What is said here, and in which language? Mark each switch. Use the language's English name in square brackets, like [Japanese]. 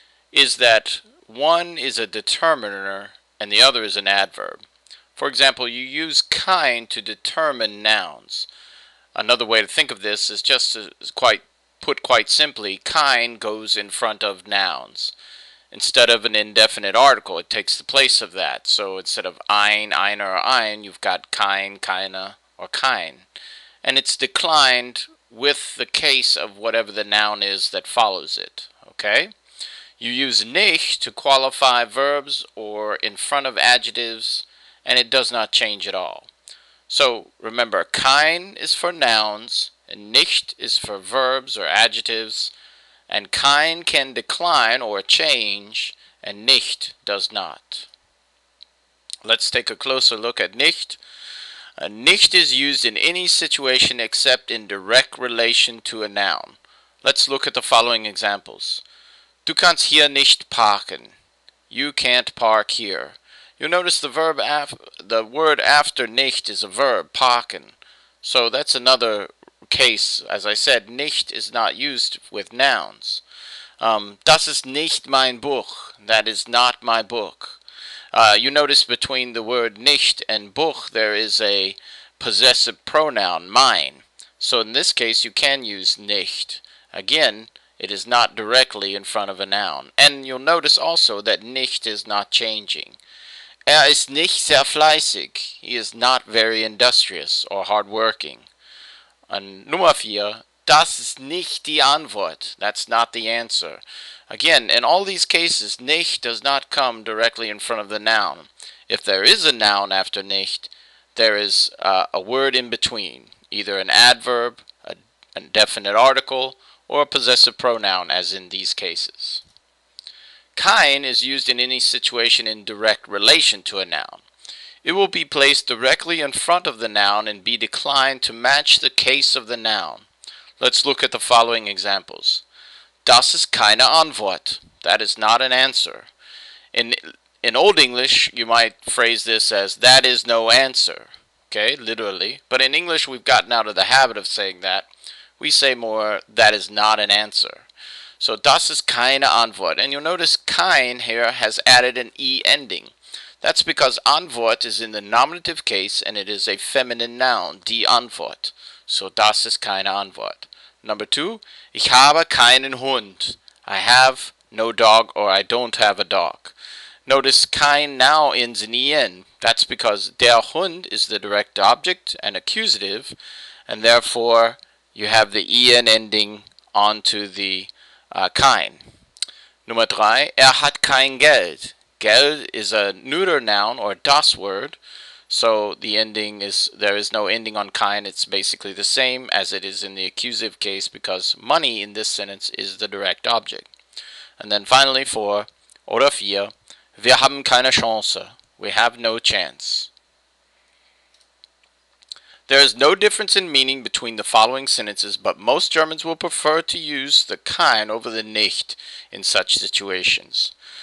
[English] Is that one is a determiner and the other is an adverb. For example, you use kein to determine nouns. Another way to think of this is just quite simply, kein goes in front of nouns. Instead of an indefinite article, it takes the place of that. So instead of ein, einer, or ein, you've got kein, keine, or kein. And it's declined with the case of whatever the noun is that follows it. Okay? You use nicht to qualify verbs or in front of adjectives, and it does not change at all. So remember, kein is for nouns, and nicht is for verbs or adjectives, and kein can decline or change, and nicht does not. Let's take a closer look at nicht. Nicht is used in any situation except in direct relation to a noun. Let's look at the following examples. [German] Du kannst hier nicht parken. [English] You can't park here. You'll notice the word after nicht is a verb, parken. So that's another case. As I said, nicht is not used with nouns. [German] Das ist nicht mein Buch. [English] That is not my book. You notice between the word nicht and Buch there is a possessive pronoun, mein. So in this case you can use nicht. Again, it is not directly in front of a noun. And you'll notice also that nicht is not changing. [German] Ist nicht sehr fleißig. [English] He is not very industrious or hardworking. [German] And Nummer 4, das ist nicht die Antwort. [English] That's not the answer. Again, in all these cases, nicht does not come directly in front of the noun. If there is a noun after nicht, there is a word in between, either an adverb, a definite article, or a possessive pronoun, as in these cases. Kein is used in any situation in direct relation to a noun. It will be placed directly in front of the noun and be declined to match the case of the noun. Let's look at the following examples. [German] Das ist keine Antwort. [English] That is not an answer. In Old English, you might phrase this as that is no answer. Okay, literally. But in English, we've gotten out of the habit of saying that. We say more, that is not an answer. [German] So das ist keine Antwort. [English] And you'll notice kein here has added an E ending. That's because Antwort is in the nominative case and it is a feminine noun, die Antwort. [German] So das ist keine Antwort. [English] Number 2, [German] ich habe keinen Hund. [English] I have no dog or I don't have a dog. Notice kein now ends in en. That's because der Hund is the direct object and accusative, and therefore you have the en ending onto the kein. [German] Nummer 3, hat kein Geld. [English] Geld is a neuter noun or das word, so the ending is, there is no ending on kein. It's basically the same as it is in the accusative case because money in this sentence is the direct object. And then finally 4, [German] oder 4, wir haben keine Chance. [English] We have no chance. There is no difference in meaning between the following sentences, but most Germans will prefer to use the kein over the nicht in such situations.